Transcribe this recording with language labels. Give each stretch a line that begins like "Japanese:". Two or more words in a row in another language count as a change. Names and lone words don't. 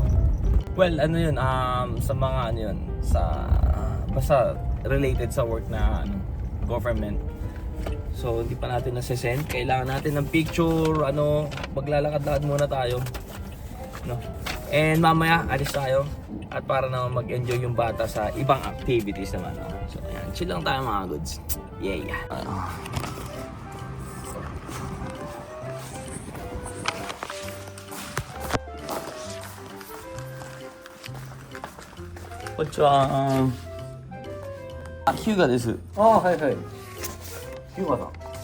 Filipino: Well, ano yun, sa mga ano yun, sa basta related sa work na government. So hindi pa natin nasa-send. Kailangan natin ng picture, maglalakad-lakad muna tayo, no? And mamaya alis tayo at para naman mag-enjoy yung bata sa ibang activities naman, no? So ayan, chill lang tayo mga goods.
English: Yeah.
Japanese: Konnichiwa. ヒューガです. はい。ヒューガだ。